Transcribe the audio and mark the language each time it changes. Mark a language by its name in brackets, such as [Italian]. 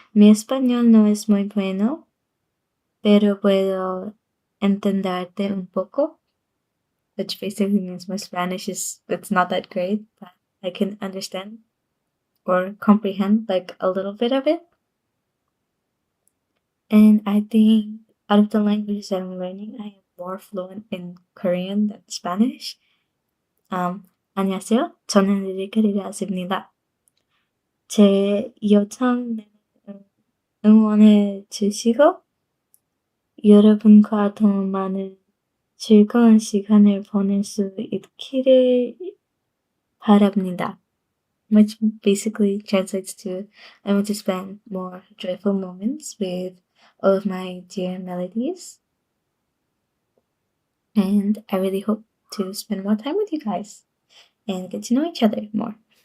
[Spanish] Mi español no es muy bueno, pero puedo entenderte un poco, [English] which basically means my Spanish is it's not that great, but I can understand or comprehend like a little bit of it. And I think out of the languages that I'm learning, I am more fluent in Korean than Spanish. [Korean] 안녕하세요. 저는 Lyric Leraz입니다. 제 요청 응원해 주시고 여러분과 더 많은 즐거운 시간을 보낼 수 있기를 바랍니다. [English] Which basically translates to I want to spend more joyful moments with all of my dear melodies. And I really hope to spend more time with you guys and get to know each other more.